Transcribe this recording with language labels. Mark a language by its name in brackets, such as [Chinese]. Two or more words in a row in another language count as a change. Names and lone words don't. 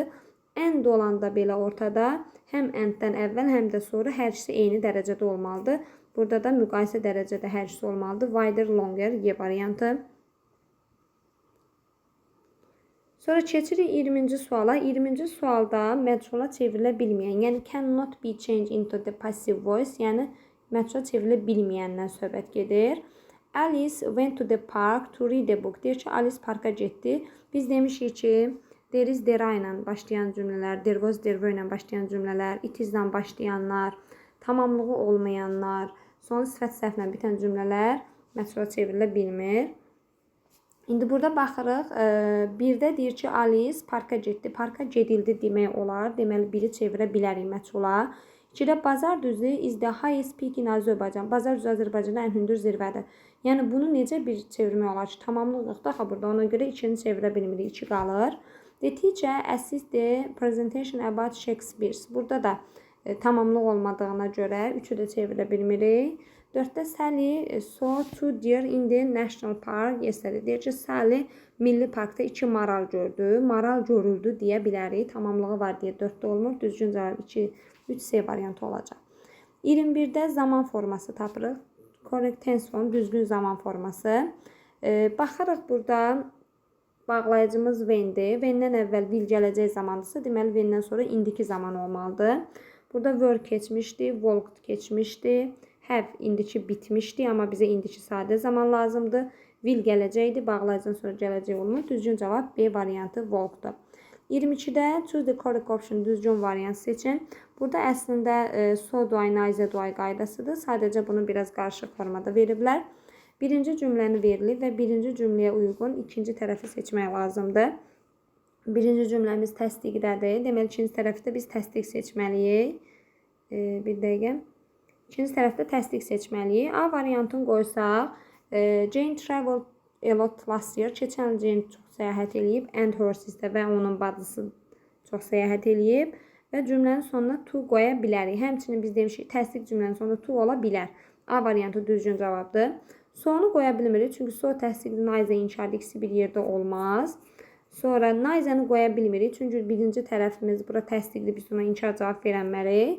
[Azerbaijani] And olanda belə ortada həm and-dən əvvəl, həm də sonra hər ikisi eyni dərəcədə olmalıdır. Burada da müqayisə dərəcədə hər ikisi olmalıdır. [English] Wider, longer, [Azerbaijani] Y variantı. Sonra keçirik 20-ci suala. 20-ci sualda məchula çevrilə bilməyən, yəni [English] cannot be changed into the passive voice, [Azerbaijani] yəni məchula çevrilə bilməyəndən söhbət gedir. [English] Alice went to the park to read a book. [Azerbaijani] Deyir ki, Alice parka getdi. Biz demişik ki, [English] there is, [Azerbaijani] there ilə başlayan cümlələr, [English] there was, there were [Azerbaijani] ilə başlayan cümlələr, [English] it is [Azerbaijani] ilə başlayanlar, tamamlığı olmayanlar, sonra sifət səhvlə bitən cümlələr məchula çevrilə bilmir. İndi burada baxırıq, birdə deyir ki, Alice parka getdi, parka gedildi demək olar. Deməli, biri çevirə bilərik məchula. [English] 2-də bazar düzü is the highest peak in Azərbaycan. [Azerbaijani] Bazar düzü Azərbaycanda ən hündür zirvədir. Yəni, bunu necə bir çevirmək olar ki, tamamlıq yoxdur axı burada. Ona görə 2-ni çevirə bilmirik, 2 qalır. [English] The teacher assist the presentation about Shakespeare. [Azerbaijani] Burada da tamamlıq olmadığına görə 3-ü də çevirə bilmirik. [English] 4-də Sally saw two deer in the national park yesterday. [Azerbaijani] Deyir ki, Sally milli parkda 2 maral gördü. Maral görüldü deyə bilərik. Tamamlığı var deyə 4-də olmur. Düzgün cavab 2, 3C variantı olacaq. 21-də zaman forması tapırıq. [English] Correct tense form, [Azerbaijani] düzgün zaman forması. Baxarıq burada bağlayıcımız when'dir. When'dən əvvəl will gələcək zamandırsa, deməli when'dən sonra indiki zaman olmalıdır. Burada were keçmişdi, walked keçmişdi, have indiki bitmişdi, amma bizə indiki sadə zaman lazımdır. Will gələcəkdi, bağlayıcıdan sonra gələcək olmur. Düzgün cavab B variantı walk'dur. [English] 22-də choose the correct option, [Azerbaijani] düzgün variant seçin. Burada əslində [English] so do I, neither do I [Azerbaijani] qaydasıdır. Sadəcə bunu biraz qarışıq formada veriblər. Birinci cümləni verilib və birinci cümləyə uyğun ikinci tərəfi seçmək lazımdır. Birinci cümləmiz təsdiqdədir. Deməli, ikinci tərəfdə biz təsdiq seçməliyik. Bir dəqiqə. İkinci tərəfdə təsdiq seçməliyik. A variantını qoysaq, [English] Jane traveled a lot last year. [Azerbaijani] Keçən Jane çox səyahət eləyib. [English] And her sister [Azerbaijani] və onun bacısı çox səyahət eləyib. Və cümlənin sonuna to qoya bilərik. Həmçinin biz demişik, təsdiq cümlənin sonunda to ola bilər. A variantı düzgün cavabdır. So'nu qoya bilmirik. Çünki so təsdiqli, neither inkar ikisi bir yerdə olmaz. Sonra neither'ı qoya bilmirik. Çünki birinci tərəfimiz bura təsdiqli, biz ona inkar cavab verənmərik.